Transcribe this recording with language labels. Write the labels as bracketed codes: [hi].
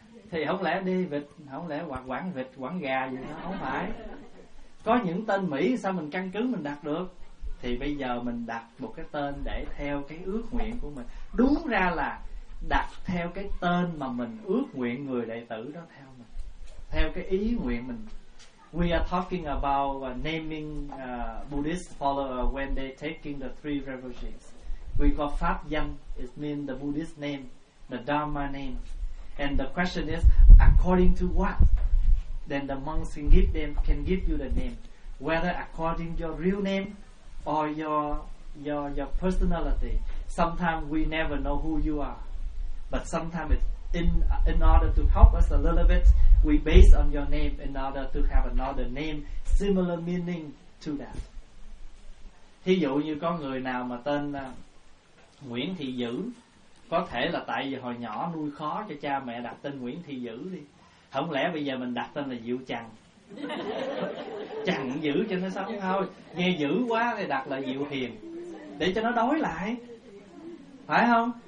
[vi] Thì không lẽ David, không lẽ hoặc Quảng Vịt, Quảng Gà gì đó, không phải. Có những tên Mỹ sao mình căn cứ mình đặt được. Thì bây giờ mình đặt một cái tên để theo cái ước nguyện của mình. Đúng ra là đặt theo cái tên mà mình ước nguyện người đệ tử đó theo mình, theo cái ý nguyện mình. [en] We are talking about naming Buddhist follower when they taking the three refuges. We call pháp danh, it means the Buddhist name, the Dharma name. And the question is, according to what? Then the monks can give them, can give you the name, whether according your real name or your personality. Sometimes we never know who you are, but sometimes it's in order to help us a little bit, we base on your name in order to have another name similar meaning to that. [vi] Thí dụ như có người nào mà tên Nguyễn Thị Dữ, có thể là tại vì hồi nhỏ nuôi khó cho cha mẹ đặt tên Nguyễn Thị Dữ đi. Không lẽ bây giờ mình đặt tên là Diệu Trần, Trần Dữ cho nó sống thôi. Nghe dữ quá thì đặt là Diệu Hiền để cho nó đói lại, phải không?